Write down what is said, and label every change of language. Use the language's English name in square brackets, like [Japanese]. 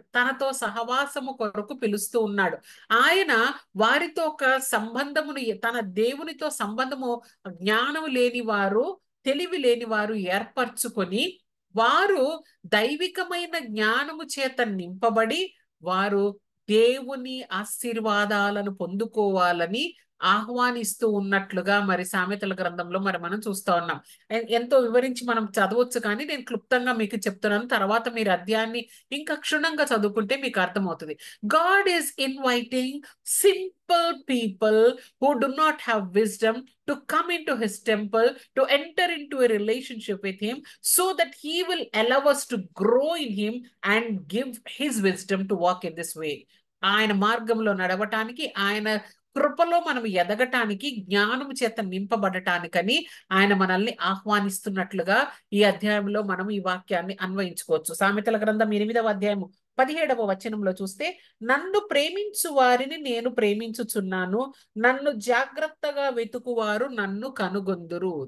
[Telugu] తనతో సహవాసము కొరకు పిలుస్తూ ఉన్నాడు. ఆయన వారితో ఒక సంబంధమును, తన దేవునితో సంబంధము జ్ఞానము లేని వారు, తెలివి లేని వారు ఏర్పరచుకొని వారు దైవికమైన జ్ఞానము చేత నింపబడి వారు దేవుని ఆశీర్వాదాలను పొందుకోవాలని ఆహ్వానిస్తూ ఉన్నట్లుగా మరి సామెతల గ్రంథంలో మరి మనం చూస్తా ఉన్నాం. ఎంతో వివరించి మనం చదవచ్చు, కానీ నేను క్లుప్తంగా మీకు చెప్తున్నాను. తర్వాత మీరు అధ్యాయాన్ని ఇంకా క్షుణ్ణంగా చదువుకుంటే మీకు అర్థమవుతుంది. God is inviting [English] simple people who do not have wisdom to come into his temple, to enter into a relationship with him, so that he will allow us to grow in him and give his wisdom to walk in this way. [Telugu] ఆయన మార్గంలో నడవటానికి, ఆయన కృపలో మనం ఎదగటానికి, జ్ఞానం చేత నింపబడటానికని ఆయన మనల్ని ఆహ్వానిస్తున్నట్లుగా ఈ అధ్యాయంలో మనం ఈ వాక్యాన్ని అన్వయించుకోవచ్చు. సామెతల గ్రంథం 8వ అధ్యాయము 17వ వచనంలో చూస్తే, నన్ను ప్రేమించు వారిని నేను ప్రేమించుచున్నాను, నన్ను జాగ్రత్తగా వెతుకువారు నన్ను కనుగొందురు.